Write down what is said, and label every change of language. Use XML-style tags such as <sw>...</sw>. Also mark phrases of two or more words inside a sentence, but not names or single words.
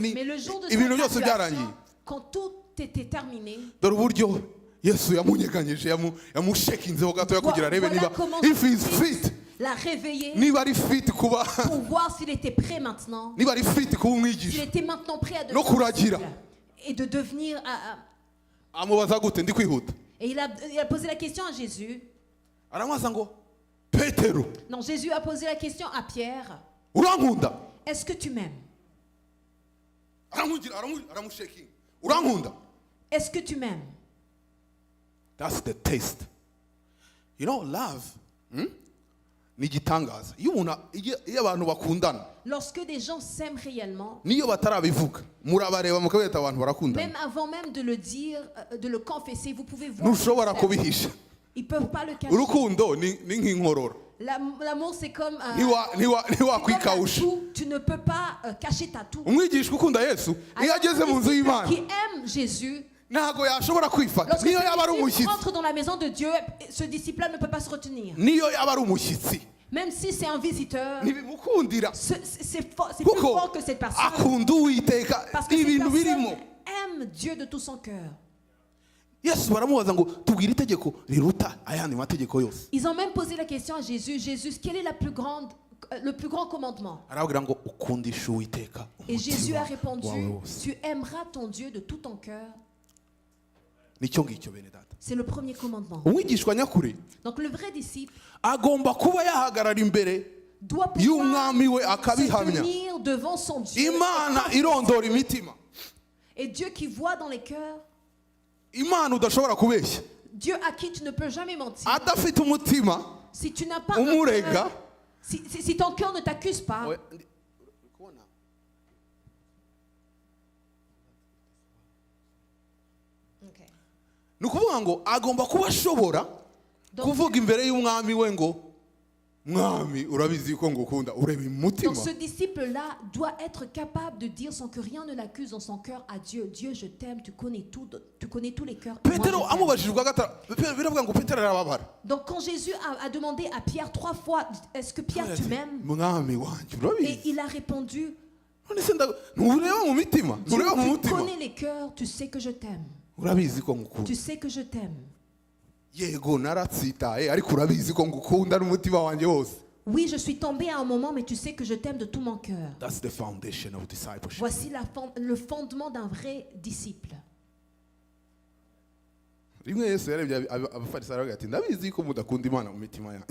<fr>Mais le jour de sa</fr> <rw>ibintu byose byarangiye.</rw> <fr>graduation, quand tout était terminé,</fr> <rw>Dore uburyo Yesu yamunyeganyije yamushekinzeho gatoya kugira arebe niba</rw> <fr>comment</fr> <en>if he is fit,</en> <fr>l'a réveillé</fr> <rw>niba ari fit kuba</rw> <fr>pour voir s'il était prêt maintenant,</fr> <rw>niba ari fit kuba</rw> <fr>s'il</fr> <rw>umwigisha.</rw> <fr>était maintenant prêt à</fr> <rw>No</rw> <fr>devenir</fr> <rw>kuragira.</rw> <fr>disciple et de devenir...</fr> <rw>Amubaza gute ndi kwihuta.</rw> <fr>Et il a posé la question à Jésus.</fr> <rw>Aramubaza ngo Petero,</rw> <fr>Non, Jésus a posé la question à Pierre.</fr> <rw>urankunda?</rw> <fr>Est-ce que tu m'aimes?</fr> <rw>Aramushekinga. Urankunda?</rw> <fr>Est-ce que tu m'aimes?</fr> <en>That's the taste. You know, love</en> <rw>ni igitangaza. Iyo abantu bakundana</rw> <fr>Lorsque des gens s'aiment réellement,</fr> <rw>niyo batarabivuga murabareba mukabeta abantu barakundana.</rw> <fr>même avant même de le dire, de le confesser, vous pouvez voir.</fr> <rw>Ntushobora</rw> <fr>qu'ils s'aiment.</fr> <rw>kubihisha.</rw> <fr>Ils ne peuvent pas le cacher.</fr> <rw>Urukundo ni nk'inkorora.</rw> <fr>L'amour, c'est comme</fr> <rw>ntiwakwikawusha.</rw> <fr>tu ne peux pas cacher ta toux.</fr> <rw>Umwigisha ukunda Yesu iyo ageze mu nzu y'Imana</rw> <fr>Qui aime Jésus,</fr> <rw>ntago yashobora kwifata.</rw> <fr>lorsque</fr> <rw>Niyo yaba ari</rw> <fr>ce disciple</fr> <rw>umushyitsi,</rw> <fr>rentre dans la maison de Dieu, ce disciple-là ne peut pas se retenir.</fr> <rw>niyo yaba ari umushyitsi,</rw> <fr>Même si c'est un visiteur,</fr> <rw>ntibimukundira</rw> <fr>c'est plus</fr> <rw>kuko</rw> <fr>fort que cette personne.</fr> <rw>akunda Uwiteka.</rw> <fr>Parce que cette</fr> <rw>Ibintu birimo.</rw> <fr>personne aime Dieu de tout son cœur.</fr> <rw>Yesu baramubaza ngo tubwire itegeko riruta ayandi mategeko yose.</rw> <fr>Ils ont même posé la question à Jésus. Jésus, quel est le plus grand commandement?</fr> <rw>Arababwira ngo ukundishe Uwiteka</rw> <fr>Et Jésus a</fr> <rw>umutima</rw> <fr>répondu,</fr> <rw>wawe wose.</rw> <fr>tu aimeras ton Dieu de tout ton cœur.</fr> <rw>Nicyo ngicyo bene data.</rw> <fr>C'est le premier commandement.</fr> <rw>Umwigishwa nyakuri</rw> <fr>Donc le vrai disciple</fr> <rw>agomba kuba yahagarara imbere</rw> <fr>doit</fr> <rw>y'umwami we</rw> <fr>pouvoir se</fr> <rw>akabihamya.</rw> <fr>tenir devant son Dieu.</fr> <rw>Imana irondora imitima.</rw> <fr>Et Dieu qui voit dans les cœurs,</fr> <rw>Imana udashobora kubeshya.</rw> <fr>Dieu à qui tu ne peux jamais mentir.</fr> <rw>Adafite umutima</rw> <fr>Si tu n'as pas un</fr> <rw>umurega.</rw> <fr>cœur, si ton cœur ne t'accuse pas,</fr> <rw>ni ukuvuga ngo agomba kuba ashobora kuvuga imbere y'umwami we ngo mwami urabizi ko ngukunda ureba umutima.</rw> <fr>donc ce disciple-là doit être capable de dire sans que rien ne l'accuse dans son cœur à Dieu. Dieu, je t'aime, tu connais tous les cœurs. et moi,</fr> <rw>Petero</rw> <fr>je t'aime.</fr> <rw>amubajije ubwa gatatu biravuga ngo Petero arababara.</rw> <fr>Donc quand Jésus a demandé à Pierre 3 fois, est-ce que Pierre tu m'aimes?</fr> <rw>mwami wanjye</rw> <fr>Et</fr> <rw>urabizi.</rw> <fr>il a répondu,</fr> <rw>None se ntureba mu mitima, ntureba mu</rw> <fr>tu</fr> <rw>mutima.</rw> <fr>connais les cœurs, tu sais que je t'aime.</fr> <rw>Urabizi ko ngukunda.</rw> <fr>Tu sais que je t'aime.</fr> <rw>Yego naratsitaye ariko urabizi ko ngukunda n'umutima wanjye wose.</rw> <fr>Oui, je suis tombé à un moment, mais tu sais que je t'aime de tout mon cœur.</fr> <en>That's the foundation of discipleship.</en> <fr>Voici le fondement d'un vrai disciple.</fr> <rw>rimwe Yesu yarebye abafarisayo aravuga ati ndabizi ko mudakunda Imana mu mitima yanyu.</rw>